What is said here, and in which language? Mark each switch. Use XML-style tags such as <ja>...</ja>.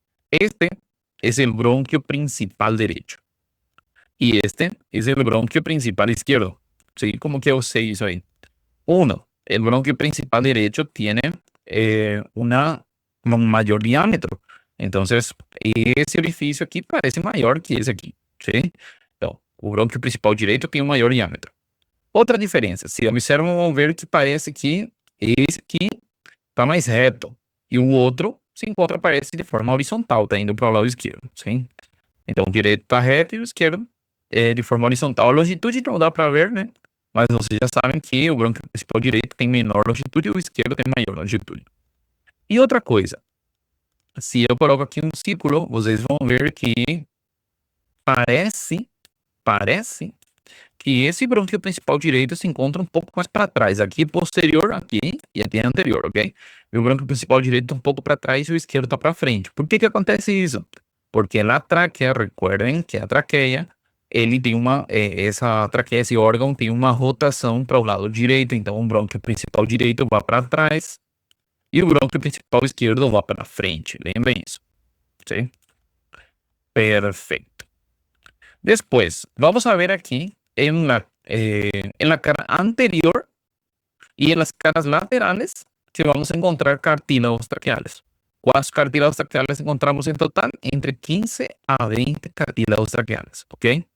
<es>Este es el bronquio principal derecho. Y este es el bronquio principal izquierdo. ¿Sí?</es> <pt>Como que eu sei isso aí?</pt> <es>Uno, el bronquio principal derecho tiene un mayor diámetro. Entonces, ese orificio aquí parece mayor que</es> <pt>esse aqui.</pt> <es>¿Sí?</es> <pt>Então, o bronquio principal direito tem um maior diâmetro. Outra diferença, se observam, vão ver que parece que esse aqui está mais reto. E o outro se encontra, parece, de forma horizontal, está indo para o lado esquerdo. Sim? Então, o direito está reto e o esquerdo é de forma horizontal. A longitude não dá para ver, né? Mas vocês já sabem que o bronquio principal direito tem menor longitude e o esquerdo tem maior longitude. E outra coisa, se eu coloco aqui um círculo, vocês vão ver que parece que esse bronquio principal direito se encontra um pouco mais para trás. Aqui posterior, aqui e aqui anterior, ok? E o bronquio principal direito está um pouco para trás e o esquerdo está para frente. Por que acontece isso? Porque a tráquea,</pt> <es>recuerden que</es> <pt>a traqueia, ele tem essa traqueia, esse órgão tem uma rotação para o lado direito. Então, o bronquio principal direito vai para trás e o bronquio principal esquerdo vai para frente. Lembrem isso.</pt> <es>¿Sí? Perfecto. Después, vamos a ver aquí en la cara anterior y en las caras laterales que vamos a encontrar cartílagos traqueales. ¿Cuántos cartílagos traqueales encontramos en total? Entre 15 a 20 cartílagos traqueales, ¿ok?</es>